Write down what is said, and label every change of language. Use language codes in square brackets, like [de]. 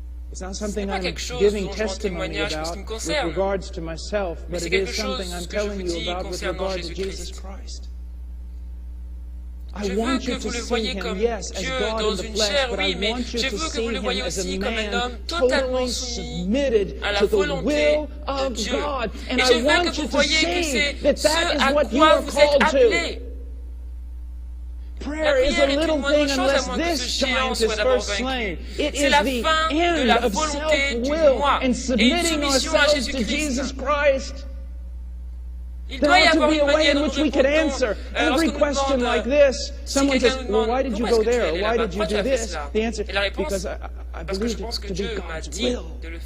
[en] It's not something I'm giving testimony about with regards to myself, but it is something I'm telling you about with regard to Jesus Christ. [fr] Je veux que vous le voyez comme Dieu dans une chair, oui, mais je veux que vous le voyez aussi comme un homme totalement soumis à la volonté de Dieu. Et je veux que vous voyez que c'est ce à quoi vous êtes appelés. La prière est une moindre chose à moins que ce géant soit d'abord vaincu. C'est la fin de la volonté du moi et une soumission à Jésus-Christ. Il doit y avoir une manière dont nous répondons [en] every question like this. Someone says, well, why did you go there? Or why did you do this? The answer, because I believed it to be God's will.